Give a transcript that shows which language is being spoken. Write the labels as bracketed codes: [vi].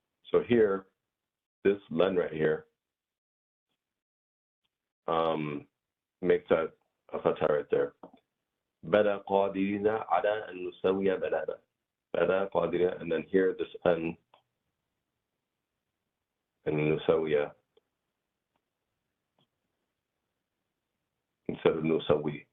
[en] So here, this len right here makes that a fatha right there. [ar] بلى قادرين على أن نسوي بنانا. بلى قادرين, [en] and then here this an and نسوي instead of nusawi.